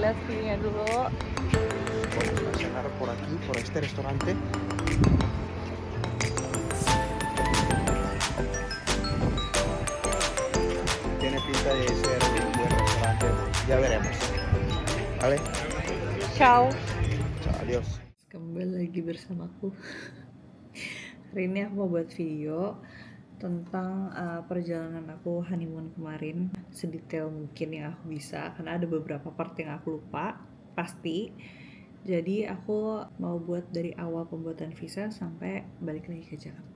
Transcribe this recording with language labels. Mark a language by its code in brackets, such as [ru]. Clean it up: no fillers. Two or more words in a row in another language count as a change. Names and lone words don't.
[id] view-nya dulu. [es] Vamos a cenar por aquí, por este restaurante. Tiene pinta de ser un buen restaurante. Ya veremos. Vale, Ciao. chao, adiós. [id] Kembali lagi bersamaku. Hari ini aku mau buat video tentang perjalanan aku honeymoon kemarin, sedetail mungkin yang aku bisa, karena ada beberapa part yang aku lupa pasti. Jadi aku mau buat dari awal pembuatan visa sampai balik lagi ke Jakarta.